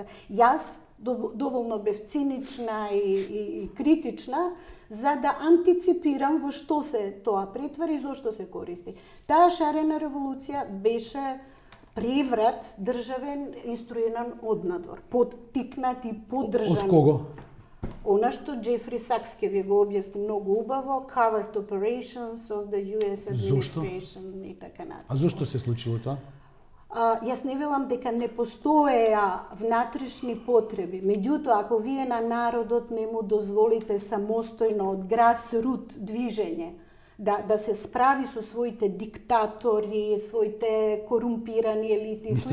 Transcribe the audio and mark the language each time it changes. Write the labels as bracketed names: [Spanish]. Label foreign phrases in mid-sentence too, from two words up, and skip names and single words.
[Macedonian] Јас доволно бев цинична и критична за да антиципирам во што се тоа претвари и зошто се користи. Таа шарена револуција беше преврат државен инструиран однадвор, поттикнат и поддржан. Од кого? Она што Джефри Сакс ќе ви го објасни многу убаво, [English] covert operations of the US administration [Macedonian] и така натаму. А зошто се случило тоа? Јас не велам дека не постоеа внатрешни потреби. Меѓутоа, ако вие на народот не му дозволите самостојно од grassroot движење да се справи со своите диктатори, своите корумпирани елити и слично.